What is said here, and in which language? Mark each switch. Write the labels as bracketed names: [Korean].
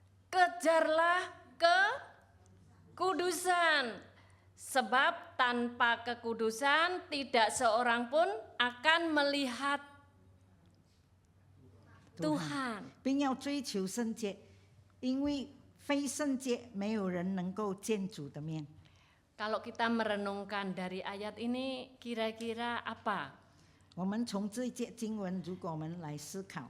[Indonesian] Kejarlah kekudusan, sebab tanpa kekudusan tidak seorang pun akan melihat Tuhan. [Chinese] 并要追求圣洁，因为非圣洁没有人能够见主的面。 [Indonesian] Kalau kita merenungkan dari ayat ini, kira-kira apa? [Chinese] 我们从这一节经文，如果我们来思考，